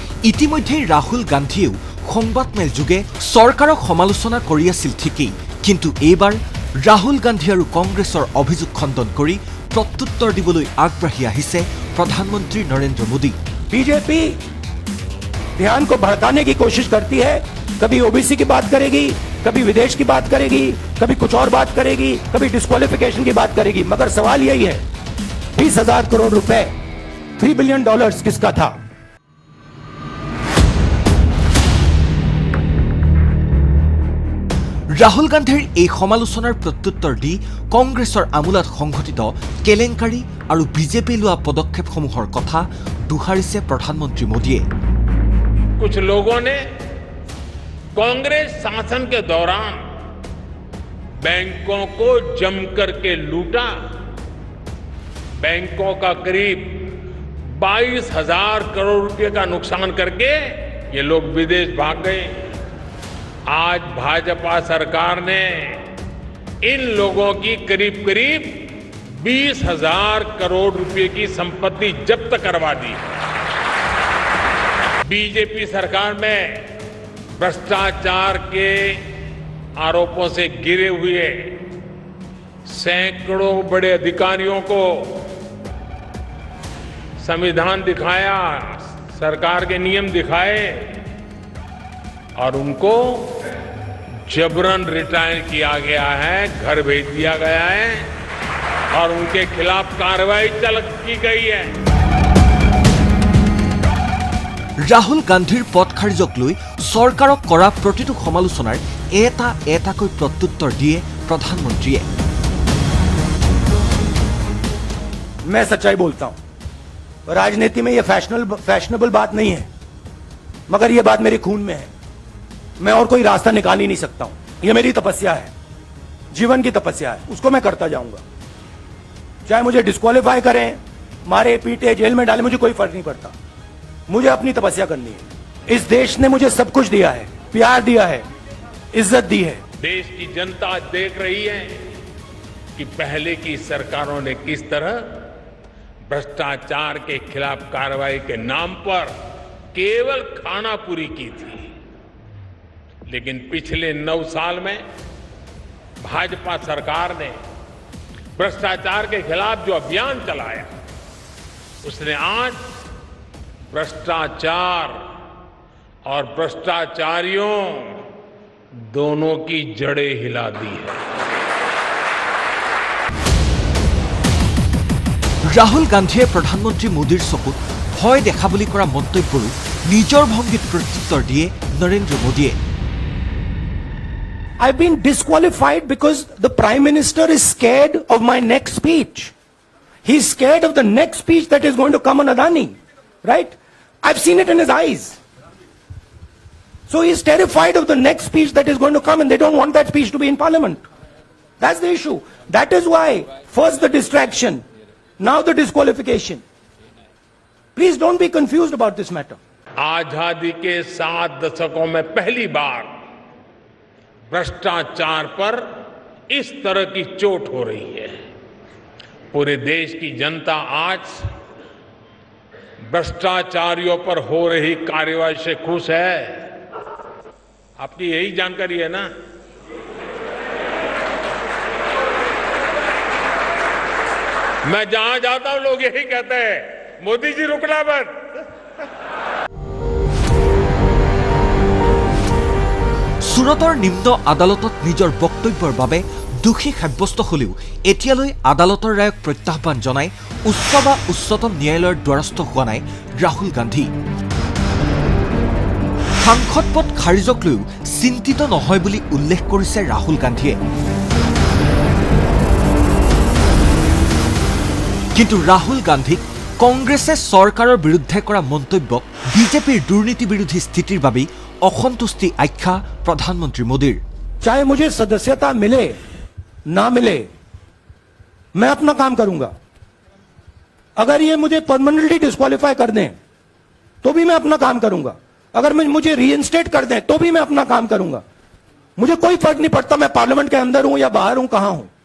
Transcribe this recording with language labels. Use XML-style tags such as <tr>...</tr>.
<as>ইতিমধ্যে ৰাহুল গান্ধীয়েও সংবাদমেল যোগে চৰকাৰক সমালোচনা কৰি আছিল ঠিকেই, কিন্তু এইবাৰ ৰাহুল গান্ধী আৰু কংগ্ৰেছৰ অভিযোগ খণ্ডন কৰি প্ৰত্যুত্তৰ দিবলৈ আগবাঢ়ি আহিছে প্ৰধানমন্ত্ৰী নৰেন্দ্ৰ মোদী।</as> <hi>बीजेपी ध्यान को भड़काने की कोशिश करती है, कभी ओबीसी की बात करेगी, कभी विदेश की बात करेगी, कभी कुछ और बात करेगी, कभी डिस्क्वालिफिकेशन की बात करेगी, मगर सवाल यही है 20,000 करोड़ रुपए $3 बिलियन किसका था?</hi> <as>ৰাহুল গান্ধীৰ এই সমালোচনাৰ প্ৰত্যুত্তৰ দি কংগ্ৰেছৰ আমোলাত সংঘটিত কেলেংকাৰী আৰু বিজেপি লোৱা পদক্ষেপসমূহৰ কথা দোহাৰিছে প্ৰধানমন্ত্ৰী মোদীয়ে।</as> <hi>कुछ लोगों ने कांग्रेस शासन के दौरान बैंकों को जमकर के लूटा। बैंकों का करीब 22,000 करोड़ रुपए का नुकसान करके ये लोग विदेश भाग गए। आज भाजपा सरकार ने इन लोगों की करीब करीब 20,000 करोड़ रुपए की संपत्ति जब्त करवा दी। बीजेपी सरकार में भ्रष्टाचार के आरोपों से घिरे हुए सैकड़ों बड़े अधिकारियों को संविधान दिखाया, सरकार के नियम दिखाए और उनको जबरन रिटायर किया गया है, घर भेज दिया गया है और उनके खिलाफ कार्रवाई की गई है।</hi> <as>ৰাহুল গান্ধীৰ পদ খাৰিজক লৈ চৰকাৰক কৰা প্ৰতিটো সমালোচনাৰ এটা এটাকৈ প্ৰত্যুত্তৰ দিয়ে প্ৰধানমন্ত্ৰীয়ে।</as> <hi>मैं सच्चाई बोलता हूं, राजनीति में ये फैशनेबल बात नहीं है, मगर ये बात मेरे खून में है। मैं और कोई रास्ता निकाल ही नहीं सकता हूं। ये मेरी तपस्या है, जीवन की तपस्या है, उसको मैं करता जाऊंगा। चाहे मुझे डिस्क्वालीफाई करें, मारे पीटे, जेल में डाले, मुझे कोई फर्क नहीं पड़ता। मुझे अपनी तपस्या करनी है। इस देश ने मुझे सब कुछ दिया है, प्यार दिया है, इज्जत दी है। देश की जनता देख रही है कि पहले की सरकारों ने किस तरह भ्रष्टाचार के खिलाफ कार्रवाई के नाम पर केवल खानापुरी की थी। लेकिन पिछले 9 साल में भाजपा सरकार ने भ्रष्टाचार के खिलाफ जो अभियान चलाया, उसने आज भ्रष्टाचार और भ्रष्टाचारियों दोनों की जड़ें हिला दी है।</hi> <as>ৰাহুল গান্ধীয়ে প্ৰধানমন্ত্ৰী মোদীৰ চকুত ভয় দেখা বুলি কৰা মন্তব্যৰো নিজৰ ভংগীত প্ৰত্যুত্তৰ দিয়ে নৰেন্দ্ৰ মোদীয়ে।</as> <en>I've been disqualified because the Prime Minister is scared of my next speech. He's scared of the next speech that is going to come on Adani, right? I've seen it in his eyes. So he's terrified of the next speech that is going to come, and they don't want that speech to be in Parliament. That's the issue. That is why first the distraction, now the disqualification. Please don't be confused about this matter.</en> <hi>आजादी के 7 दशकों में पहली बार भ्रष्टाचार पर इस तरह की चोट हो रही है। पूरे देश की जनता आज भ्रष्टाचारियों पर हो रही कार्रवाई से खुश है। आपकी यही जानकारी है ना? मैं जहां जाता हूं लोग यही कहते हैं, मोदी जी रुकना मत।</hi> <as>সুৰতৰ নিম্ন আদালতত নিজৰ বক্তব্যৰ বাবে দোষী সাব্যস্ত হলেও এতিয়ালৈ আদালতৰ ৰায়ক প্ৰত্যাহ্বান জনাই উচ্চ বা উচ্চতম ন্যায়ালয়ৰ দ্বাৰস্থ হোৱা নাই ৰাহুল গান্ধী। সাংসদ পদ খাৰিজক লৈও চিন্তিত নহয় বুলি উল্লেখ কৰিছে ৰাহুল গান্ধীয়ে। কিন্তু ৰাহুল গান্ধীক কংগ্ৰেছে চৰকাৰৰ বিৰুদ্ধে কৰা মন্তব্যক বিজেপিৰ দুৰ্নীতি বিৰোধী স্থিতিৰ বাবেই असंतुष्टि आख्या प्रधानमंत्री मोदी।</as> <hi>चाहे मुझे सदस्यता मिले ना मिले, मैं अपना काम करूंगा। अगर ये मुझे परमानेंटली डिस्क्वालीफाई कर दें तो भी मैं अपना काम करूंगा। अगर मुझे रीइंस्टेट कर दें तो भी मैं अपना काम करूंगा। मुझे कोई फर्क नहीं पड़ता मैं पार्लियामेंट के अंदर हूं या बाहर हूं, कहां हूं।</hi>